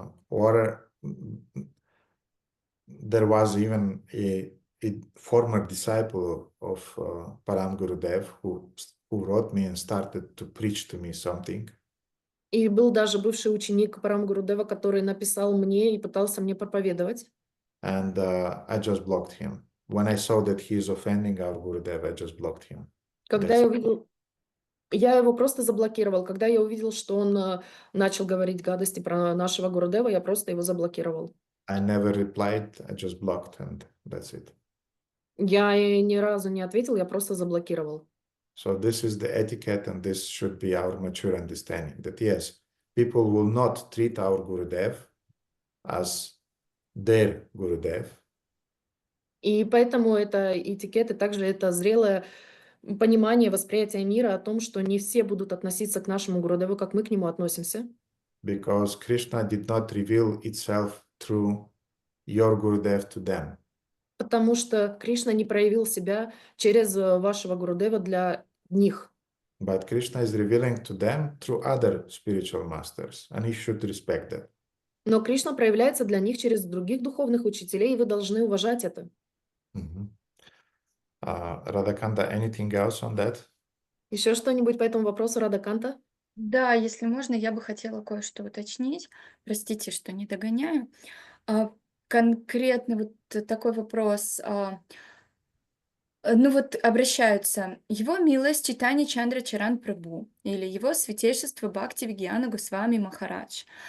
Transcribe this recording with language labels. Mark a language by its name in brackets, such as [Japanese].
[English] Or there was even a former disciple of Param Gurudev who wrote me and started to preach to me something. [Russian] И был даже бывший ученик Парам Гурудева, который написал мне и пытался мне проповедовать. [English] And I just blocked him. When I saw that he is offending our Gurudev, I just blocked him. [Russian] Когда я увидел, я его просто заблокировал. Когда я увидел, что он начал говорить гадости про нашего Гурудева, я просто его заблокировал. [English] I never replied, I just blocked, and that's it. [Russian] Я ни разу не ответил, я просто заблокировал. [English] So this is the etiquette, and this should be our mature understanding, that yes, people will not treat our Gurudev as their Gurudev. [Russian] И поэтому это этикет, и также это зрелое понимание, восприятие мира о том, что не все будут относиться к нашему Гурудеву, как мы к нему относимся. [English] Because Krishna did not reveal itself through your Gurudev to them. [Russian] Потому что Кришна не проявил себя через вашего Гурудева для них. [English] But Krishna is revealing to them through other spiritual masters, and you should respect that. [Russian] Но Кришна проявляется для них через других духовных учителей, и вы должны уважать это. [English] Radhakanta, anything else on that? [Russian] Еще что-нибудь по этому вопросу, Радхаканта? Да, если можно, я бы хотела кое-что уточнить. Простите, что не догоняю. Конкретно вот такой вопрос. Ну вот обращаются его милость Чайтанья Чандра Чаран Прабху или его святейшество Бхакти Вигьяна Госвами Махарадж.